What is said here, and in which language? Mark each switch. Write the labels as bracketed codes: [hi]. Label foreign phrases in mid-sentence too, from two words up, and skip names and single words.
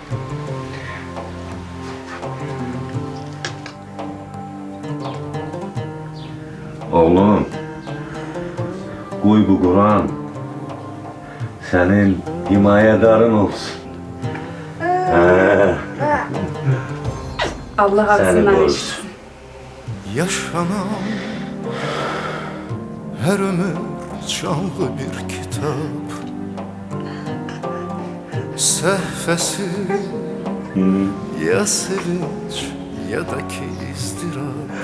[az] Oğlum. Qoy bu Quran sənin himayədarın olsun. Hə. Allah Səni ağzından qorusun. eşitsin. [tr] Yaşanan her ömür canlı bir kitap. [az] Səhvəsi ya sevinç ya da ki izdırap.